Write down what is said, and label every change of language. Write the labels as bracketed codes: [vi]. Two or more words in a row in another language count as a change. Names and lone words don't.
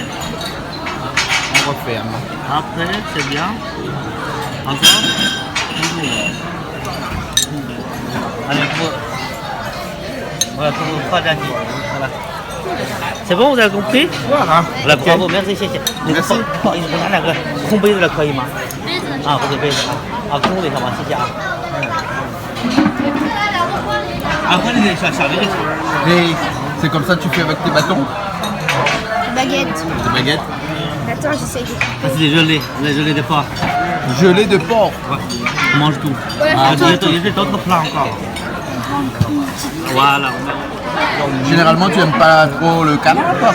[fr] On referme. après, c'est bien. Encore. Allez, voilà, pour pas d'agir. Voilà. C'est bon, vous avez compris? Voilà. Voilà, bravo, merci, merci. Merci. [zh] 不好意思，我拿两个空杯子的可以吗？啊，或者杯子啊，空的好吗？谢谢啊。 [fr] Après, les [zh] 小的就行。 [fr] Et c'est comme ça que tu fais avec tes bâtons, Baguette. tes baguettes. Attends, j'essaye de. Ça, c'est des gelées de porc. Gelée de porc. Ouais. On mange tout. Ouais, Ah, attends, il y a d'autres plats encore. Voilà. Généralement, tu aimes pas trop le canard, toi?